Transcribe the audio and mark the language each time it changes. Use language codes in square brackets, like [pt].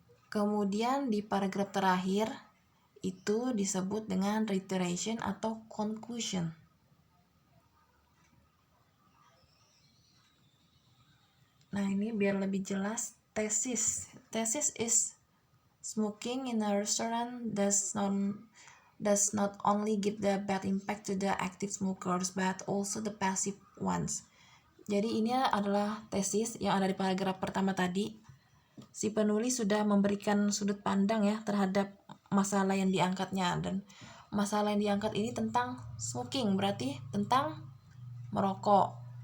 [id] Kemudian di paragraf terakhir itu disebut dengan reiteration atau conclusion. Nah, ini biar lebih jelas, tesis. [en] Tesis is smoking in a restaurant does not only give the bad impact to the active smokers but also the passive ones. [id] Jadi ini adalah tesis yang ada di paragraf pertama tadi. Si penulis sudah memberikan sudut pandang ya terhadap masalah yang diangkatnya, dan masalah yang diangkat ini tentang smoking, berarti tentang merokok.